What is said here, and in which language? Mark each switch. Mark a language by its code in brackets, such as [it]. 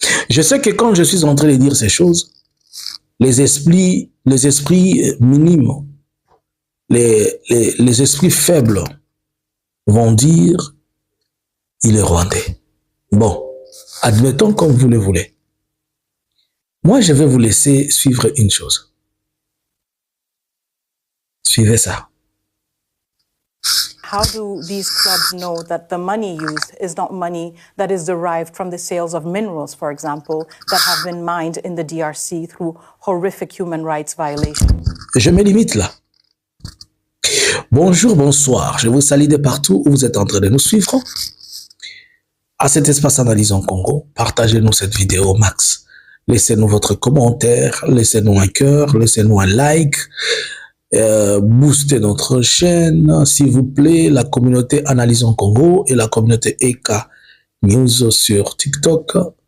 [fr] Je sais que quand je suis en train de dire ces choses, les esprits minimes, les esprits faibles vont dire, il est rwandais. Bon, admettons comme vous le voulez. Moi, je vais vous laisser suivre une chose. Suivez ça. [en] How do these clubs know that the money used is not money that is derived from the sales of minerals, for example, that have been mined in the DRC through horrific human rights violations? [fr] Je me limite là. Bonjour, bonsoir. Je vous salue de partout où vous êtes en train de nous suivre. À cet espace Analyse en Congo, partagez-nous cette vidéo au max. Laissez-nous votre commentaire, laissez-nous un cœur, laissez-nous un like. Booster notre chaîne, s'il vous plaît, la communauté Analyse en Congo et la communauté EK News sur TikTok.